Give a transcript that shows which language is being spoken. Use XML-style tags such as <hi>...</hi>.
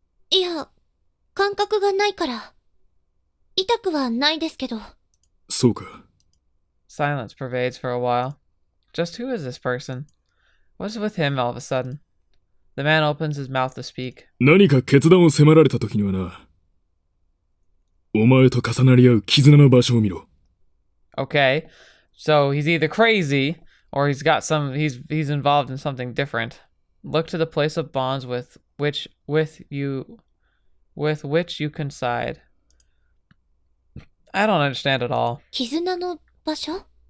<ja>いや、感覚がないから。痛くはないですけど。そうか。</ja> <en>Silence pervades for a while. Just who is this person? What's with him all of a sudden? The man opens his mouth to speak.</en> <ja>何か決断を迫られた時にはな。お前と重なり合う絆の場所を見ろ。</ja> <en>Okay, so he's either crazy or he's involved in something different. Look to the place of bonds with which you coincide. I don't understand at all.</en> <ja>絆の場所？</ja>